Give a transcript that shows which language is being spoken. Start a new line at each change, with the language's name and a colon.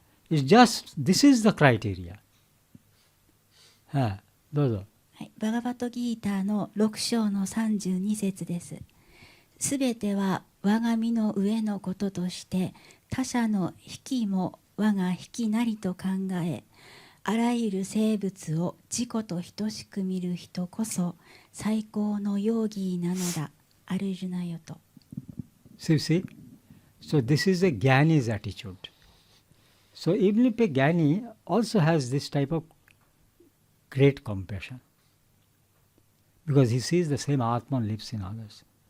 English: It's just, this is the criteria.
Japanese: どうぞ。はい、バガバットギーターの6章の32節です。すべては我が身の上のこととして他者の引きも我が引きなりと考え、あらゆる生物を自己と等しく見る人こそ最高のヨーギーなのだ。アルジュナよと。
English: So you see, so this is a Jnani's attitude. So even if a Jnani also has this type of great compassion, because he sees the same Atman lives in others.